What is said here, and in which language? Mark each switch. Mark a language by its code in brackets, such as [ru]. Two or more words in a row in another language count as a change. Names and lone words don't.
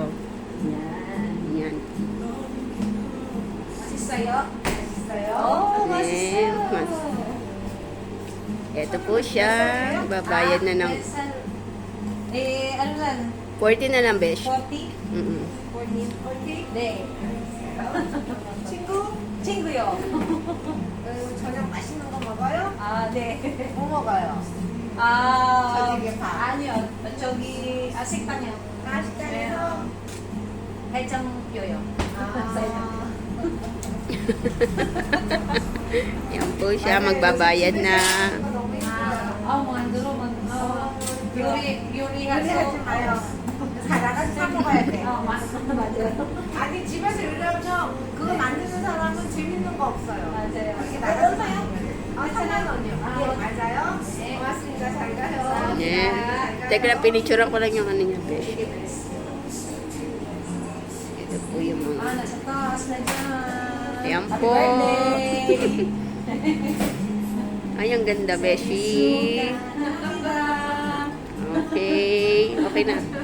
[tl] Yan. Yan. Masis sa'yo. Oh, masis sa'yo. Ito po siya. Babayad na ng ano lang? 40 na lang, besh. 40? 40? [ko] 네. 친구요. 저녁 맛있는 거 먹어요? 아, 네. 뭐 먹어요? 저녁에 밥. 아니요. 저기, 식당이요. 식당에서? 해장요요. [tl] Yan po siya. Magbabayad na. [ko] 만들어. 요리하죠. 요리하지 마요. 나가서 사 먹어야 돼. 맞아요. 아니 집에서 요리하면 그거 만드는 사람은 재밌는 거 없어요. 맞아요. 이렇게 나가서 괜찮아요. 예, 맞아요. 고맙습니다. 잘 가요. [tl] Yan. Teka lang, pinicturean ko lang yung ano niya, besh. Ito po yung mga... nasa taas na dyan. Ayan Happy po. birthday. Ay, ang ganda, beshi. Okay. Okay na.